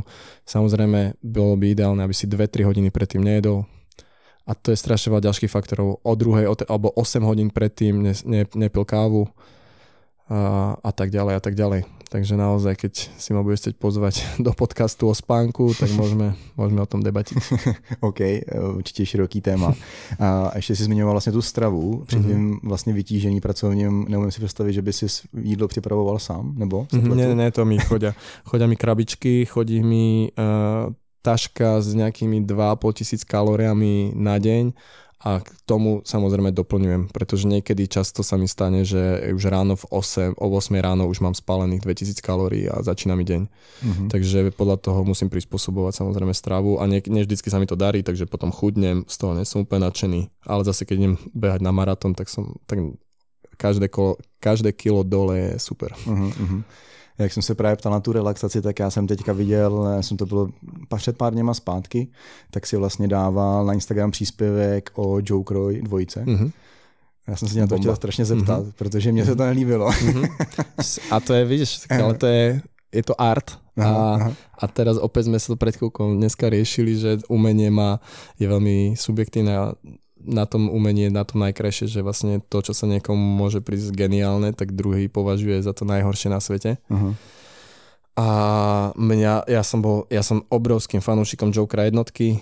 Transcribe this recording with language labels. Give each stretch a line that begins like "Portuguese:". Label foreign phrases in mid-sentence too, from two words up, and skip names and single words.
Slovak: Samozrejme, bolo by ideálne, aby si 2-3 hodiny predtým nejedol. A to je strašne veľa ďalších faktorov. O 2 alebo 8 hodín predtým nepil kávu a tak ďalej a tak ďalej. Takže naozaj, keď si ma budeš chcieť pozvať do podcastu o spánku, tak môžeme o tom debatiť.
Czech: OK, určitě široký téma. A ještě si zmiňoval vlastně tu stravu při tvým vlastně vytížení pracovním. Neumím si představit, že by si jídlo připravoval sám, nebo? Ne,
Slovak: to mi chodia mi krabičky, chodí mi taška s nejakými 2,5 tisíc kalóriami na deň a k tomu samozrejme doplňujem, pretože niekedy často sa mi stane, že už ráno o 8 ráno už mám spálených 2000 kalórií a začína mi deň. Takže podľa toho musím prispôsobovať samozrejme stravu a nie vždycky sa mi to darí, takže potom chudnem, z toho nie som úplne nadšený, ale zase keď idem behať na maratón, tak každé kilo dole je super.
Czech: Jak jsem se právě ptal na tu relaxaci, tak já jsem teďka viděl, to bylo před pár dněma zpátky, tak si vlastně dával na Instagram příspěvek o Jokerovi 2. Já jsem se na to chtěl strašně zeptat, protože mně se to nelíbilo. A to je, vidíš, ale to je to art.
Slovak: A teraz opäť sme sa to pred chvíľkou dneska riešili, že umenie je veľmi subjektívne. Na tom umenie je na tom najkrajšie, že vlastne to, čo sa niekomu môže prísť geniálne, tak druhý považuje za to najhoršie na svete. A ja som obrovským fanúšikom Jokera jednotky.